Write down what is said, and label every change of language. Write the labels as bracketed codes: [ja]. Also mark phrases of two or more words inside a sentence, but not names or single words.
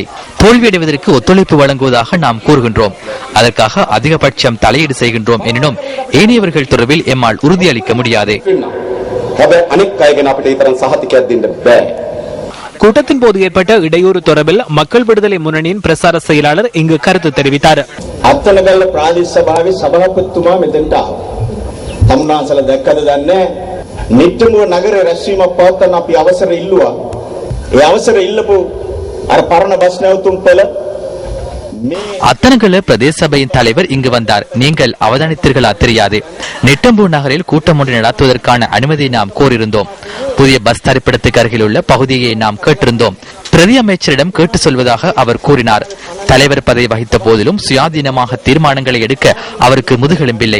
[ta] தோல்வியடைவதற்கு ஒத்துழைப்பு வழங்குவதாக நாம் கூறுகின்றோம். அதற்காக அதிகபட்சம் தலையீடு செய்கின்றோம் எனினும் ஏனையவர்கள் தொடர்பில் எம்மால் உறுதியளிக்க முடியாது. கூட்டத்தின் போது ஏற்பட்ட இடையூறு தொடர்பில் மக்கள் விடுதலை முன்னணியின் பிரசார செயலாளர் இங்கு கருத்து தெரிவித்தார். [si] අත්තනගල්ල ප්‍රාදේශ සභාවේ සභාපතිතුමා මෙතනට ආවා. තමුන්නාසල දැක්කද දන්නේ නිට්ටඹුව නගර රැස්වීමක් පවත්වන්න අපි අවසර ඉල්ලුවා. ඒ අවසර ඉල්ලපු අර පරණ බස් නැවතුම් පෙළ [ta] அத்தனகல பிரதேச சபையின் தலைவர் இங்கு வந்தார். நீங்கள் அவதானித்தீர்களா தெரியாது. நெட்டம்பூர் நகரில் கூட்டம் ஒன்று நடத்துவதற்கான அனுமதியை நாம் கோரியிருந்தோம். புதிய பஸ் தரிப்பிடத்துக்கு அருகில் உள்ள பகுதியை நாம் கேட்டிருந்தோம். பிரதி அமைச்சரிடம் கேட்டு சொல்வதாக அவர் கூறினார். தலைவர் பதவி வகித்த போதிலும் சுயாதீனமாக தீர்மானங்களை எடுக்க அவருக்கு முதுகெலும்பில்லை.